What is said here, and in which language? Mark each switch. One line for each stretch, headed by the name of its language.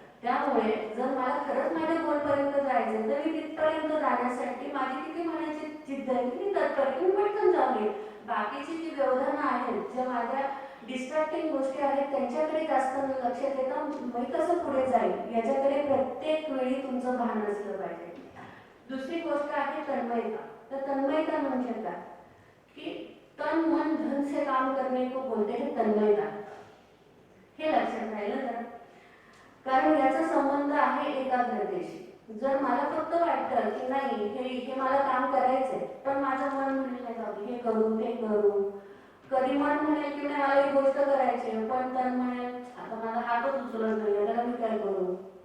Marathi: त्यामुळे जर मला खरंच माझ्या गोलपर्यंत जायचं तर मी तिथपर्यंत जाण्यासाठी माझी किती मनाची जिद्द आहे, किती तत्पर, मी पटकन जाऊन येईल. बाकीची जी व्यवधानं आहेत, ज्या माझ्या डिस्ट्रॅक्टिंग गोष्टी आहेत त्यांच्याकडे जास्त लक्ष देतं मी कसं पुढे जाईल याच्याकडे प्रत्येक वेळी तुमचं भान असलं पाहिजे. दुसरी गोष्ट आहे तन्मयता. तर तन्मयता म्हणजे काय?
Hindi: की तन मन धन से काम करने को बोलते हैं तन्मयता.
Marathi: हे लक्षात राहिलं जरा, कारण याचा संबंध आहे एकाग्रतेशी. जर मला फक्त वाटतं की नाही हे मला काम करायचंय, पण माझं मन म्हणेल हे करू ते करू, कधी मन म्हणेल की नाही मला ही गोष्ट करायची, पण तन म्हणेल आता माझा हातच उचलत नाही, त्याला मी काय करू.